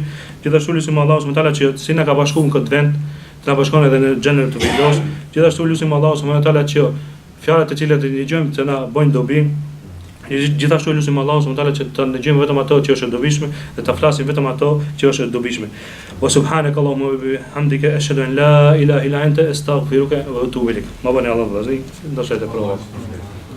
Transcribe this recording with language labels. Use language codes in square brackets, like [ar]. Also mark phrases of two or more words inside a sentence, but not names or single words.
[sq] Gjithashtu lutim Allahu [ar] سبحانه وتعالى [sq] që si na ka bashkuar në këtë vend, të na bashkon edhe në xhenet të vendos. Gjithashtu lutim Allahu [ar] سبحانه وتعالى [sq] që fjalët e cilat i dëgjojmë të na bëjnë dobi. Gjithashtu lutim Allahu [ar] سبحانه وتعالى [sq] që të ndëgjojmë vetëm ato që është e dobishme dhe të flasim vetëm ato që është e dobishme. [ar] وسبحانك اللهم وبحمدك أشهد أن لا إله إلا أنت أستغفرك وأتوب إليك. [sq] Ma bani Allah vazi, ndoshta të provoj.